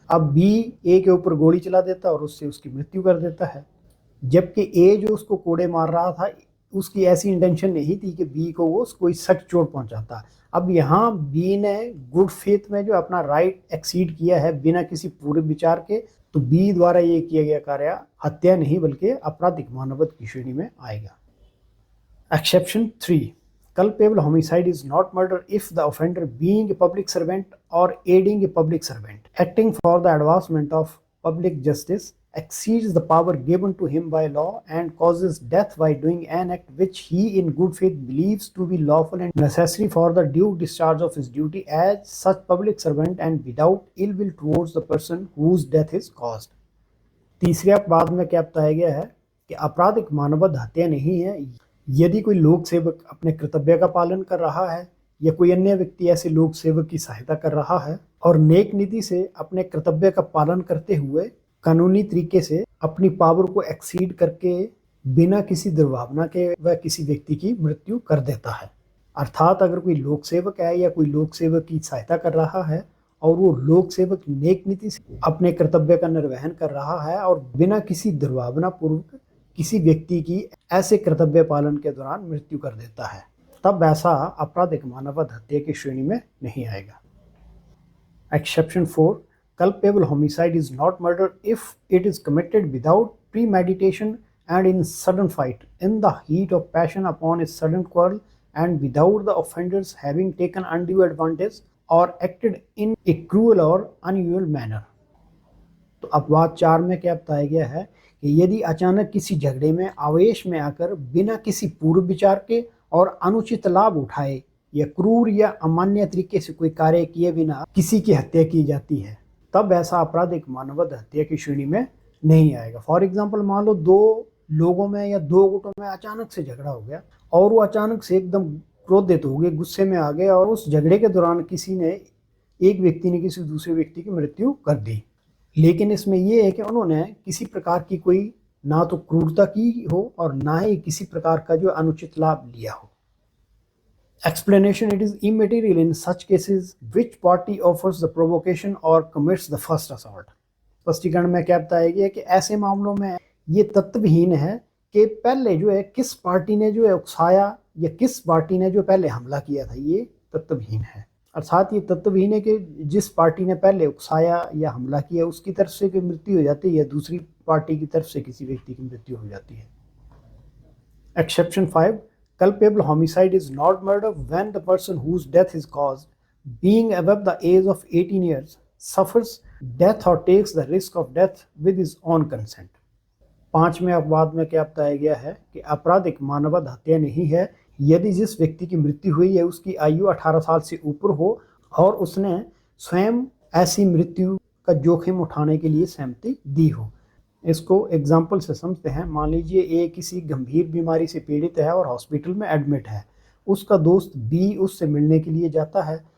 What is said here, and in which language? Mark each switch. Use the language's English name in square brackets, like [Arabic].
[Hindi] अब बी ए के ऊपर गोली चला देता है और उससे उसकी मृत्यु कर देता है, जबकि ए जो उसको कोड़े मार रहा था उसकी ऐसी इंटेंशन नहीं थी कि बी को वो कोई सख्त चोट पहुंचाता। अब यहाँ बी ने गुड फेथ में जो अपना राइट एक्सीड किया है बिना किसी पूर्व विचार के, तो बी द्वारा ये किया गया कार्य हत्या नहीं बल्कि आपराधिक मानवत की श्रेणी में आएगा। [English] Exception 3, culpable homicide is not murder if the offender being a public servant or aiding a public servant acting for the advancement of public justice exceeds the power given to him by law and causes death by doing an act which he in good faith believes to be lawful and necessary for the due discharge of his duty as such public servant and without ill will towards the person whose death is caused। [Hindi] तीसरे अपवाद में क्या बताया गया है कि आपराधिक मानववध हत्या नहीं है यदि कोई लोक सेवक अपने कर्तव्य का पालन कर रहा है या कोई अन्य व्यक्ति ऐसे लोक सेवक की सहायता कर रहा है और नेक नीति से अपने कर्तव्य का पालन करते हुए कानूनी तरीके से अपनी पावर को एक्सीड करके बिना किसी दुर्भावना के वह किसी व्यक्ति की मृत्यु कर देता है। अर्थात अगर कोई लोक सेवक है या कोई लोक सेवक की सहायता कर रहा है और वो लोक सेवक नेक नीति से अपने कर्तव्य का निर्वहन कर रहा है और बिना किसी दुर्भावना पूर्वक किसी व्यक्ति की ऐसे कर्तव्य पालन के दौरान मृत्यु कर देता है, तब ऐसा आपराधिक मानववध हत्या की श्रेणी में नहीं आएगा। [English] Exception 4, culpable homicide is not murder if it is committed without premeditation and in sudden fight, in the heat of passion upon a sudden quarrel, and without the offenders having taken undue advantage or acted in a cruel or unusual manner। [Hindi] तो अपवाद 4 में क्या बताया गया है कि यदि अचानक किसी झगड़े में आवेश में आकर बिना किसी पूर्व विचार के और अनुचित लाभ उठाए या क्रूर या अमान्य तरीके से कोई कार्य किए बिना किसी की हत्या की जाती है, तब ऐसा आपराधिक मानववध हत्या की श्रेणी में नहीं आएगा। [English] for example, [Hindi] मान लो दो लोगों में या दो गुटों में अचानक से झगड़ा हो गया और वो अचानक से एकदम क्रोधित हो गए, गुस्से में आ गए और उस झगड़े के दौरान एक व्यक्ति ने किसी दूसरे व्यक्ति की मृत्यु कर दी। लेकिन इसमें यह है कि उन्होंने किसी प्रकार की कोई ना तो क्रूरता की हो और ना ही किसी प्रकार का जो अनुचित लाभ लिया हो। [English] Explanation: It is immaterial in such cases which party offers the provocation or commits the first assault। [Hindi] स्पष्टीकरण में क्या बताया गया कि ऐसे मामलों में ये तत्वहीन है कि पहले जो है किस पार्टी ने जो है उकसाया या किस पार्टी ने जो पहले हमला किया था, ये तत्वहीन है। अर्थात ये तत्वहीन है कि जिस पार्टी ने पहले उकसाया या हमला किया उसकी तरफ से कोई मृत्यु हो जाती है या दूसरी पार्टी की तरफ से किसी व्यक्ति की मृत्यु हो जाती है। [English] Exception 5, culpable homicide is not murder when the person whose death is caused, being above the age of 18 years, suffers death or takes the risk of death with his own consent। [Hindi] 5वें अपवाद में क्या बताया गया है कि आपराधिक मानववध हत्या नहीं है यदि जिस व्यक्ति की मृत्यु हुई है उसकी आयु 18 साल से ऊपर हो और उसने स्वयं ऐसी मृत्यु का जोखिम उठाने के लिए सहमति दी हो। इसको एग्जाम्पल से समझते हैं। मान लीजिए ए किसी गंभीर बीमारी से पीड़ित है और हॉस्पिटल में एडमिट है, उसका दोस्त बी उससे मिलने के लिए जाता है।